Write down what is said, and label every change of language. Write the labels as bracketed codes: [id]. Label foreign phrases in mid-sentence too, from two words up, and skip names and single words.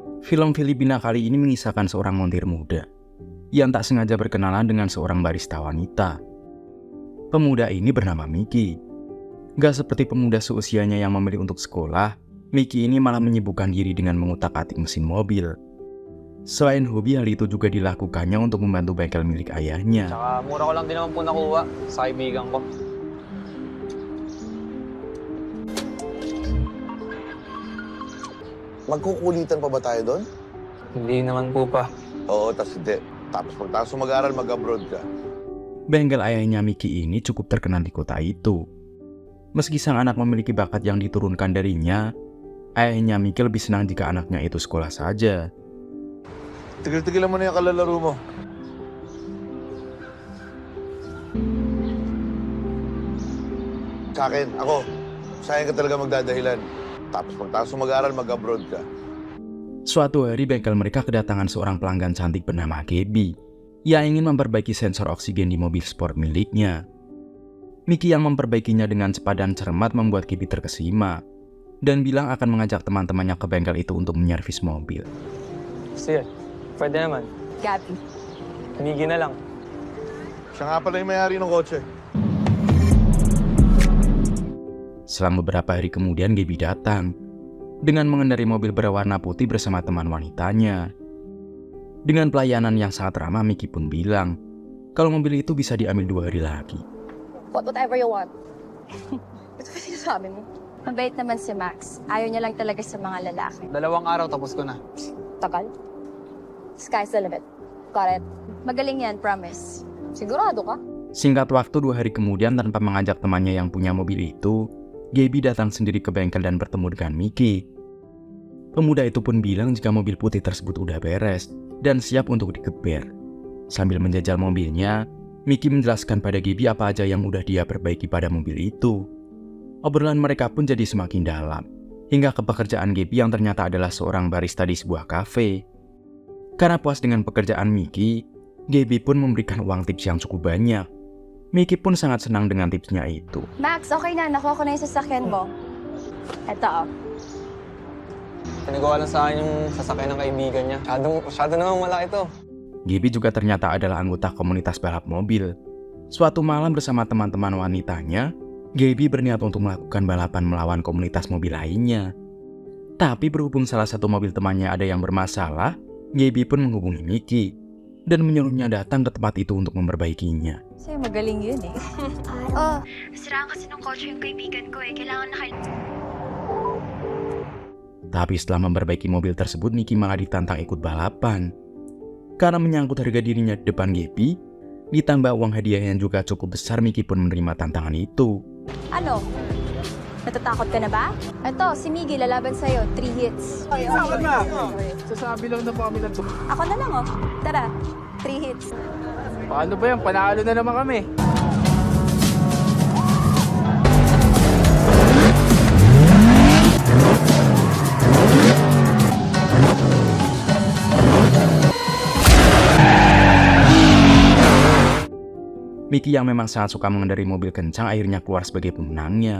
[id] Film Filipina kali ini mengisahkan seorang montir muda yang tak sengaja berkenalan dengan seorang barista wanita. Pemuda ini bernama Mickey. Gak seperti pemuda seusianya yang memilih untuk sekolah, Mickey ini malah menyibukkan diri dengan mengutak-atik mesin mobil. Selain hobi, hal itu juga dilakukannya untuk membantu bengkel milik ayahnya. [tl] Tsaka mura ko lang din naman po nakuha sa kaibigan ko. Magkukulitan pa ba tayo doon? Hindi naman po pa. Oo, tas hindi. Tapos pagtapos mo mag-aral, mag-abroad ka. [id] Bengkel ayahnya Mickey ini cukup terkenal di kota itu. Meski sang anak memiliki bakat yang diturunkan darinya, ayahnya Mickey lebih senang jika anaknya itu sekolah saja. [tl] Tigil-tigilan mo na yung kalalaro mo. Sa akin, ako, sayang ka talaga magdadahilan. Tapos pagtapos mo mag-aral, mag-abroad ka. [id] Suatu hari bengkel mereka kedatangan seorang pelanggan cantik bernama Gaby yang ingin memperbaiki sensor oksigen di mobil sport miliknya. Mickey yang memperbaikinya dengan cepat dan cermat membuat Gaby terkesima dan bilang akan mengajak teman-temannya ke bengkel itu untuk menyervis mobil. [tl] Sige, pwede naman. Gabi. Miggy na lang. Siya nga pala yung may-ari ng kotse. [id] Selang beberapa hari kemudian Gaby datang dengan mengendarai mobil berwarna putih bersama teman wanitanya. Dengan pelayanan yang sangat ramah, Mickey pun bilang kalau mobil itu bisa diambil 2 hari lagi. [en] Whatever you want. [tl] Ito ba sinasabi mo? Mabait naman si Max. Ayaw niya lang talaga sa mga lalaki. 2 araw tapos ko na. Tagal. [en] Sky's the limit. Got it. [tl] Magaling yan, promise. Sigurado ka? [id] Singkat waktu 2 hari kemudian, tanpa mengajak temannya yang punya mobil itu, Gaby datang sendiri ke bengkel dan bertemu dengan Mickey. Pemuda itu pun bilang jika mobil putih tersebut udah beres dan siap untuk dikeber. Sambil menjajal mobilnya, Mickey menjelaskan pada Gaby apa aja yang udah dia perbaiki pada mobil itu. Obrolan mereka pun jadi semakin dalam, hingga ke pekerjaan Gaby yang ternyata adalah seorang barista di sebuah kafe. Karena puas dengan pekerjaan Mickey, Gaby pun memberikan uang tips yang cukup banyak. Mickey pun sangat senang dengan tipsnya itu. [tl] Max, okay na. Nakuha ko na yung sasakyan mo. Eto, oh. Pinagawa lang sa akin yung sasakyan ng kaibigan niya. Masyado namang malaki to. [id] Gaby juga ternyata adalah anggota komunitas balap mobil. Suatu malam bersama teman-teman wanitanya, Gaby berniat untuk melakukan balapan melawan komunitas mobil lainnya. Tapi berhubung salah satu mobil temannya ada yang bermasalah, Gaby pun menghubungi Mickey dan menyuruhnya datang ke tempat itu untuk memperbaikinya. [tl] Sa'yo magaling yun eh. Nasiraan kasi ng kotse yung kaibigan ko eh. Kailangan [id] Tapi setelah memperbaiki mobil tersebut, Mickey malah ditantang ikut balapan. Karena menyangkut harga dirinya di depan Gaby, ditambah uang hadiah yang juga cukup besar, Mickey pun menerima tantangan itu. [tl] Ano? Natatakot ka na ba? Eto, si Miggy lalaban sa'yo. 3 hits. Saan na? Sasabi lang na po kami ng Ako na lang oh. Tara, 3 hits. Paano ba yan? Panalo na naman kami. [id] Mickey yang memang sangat suka mengendarai mobil kencang akhirnya keluar sebagai pemenangnya.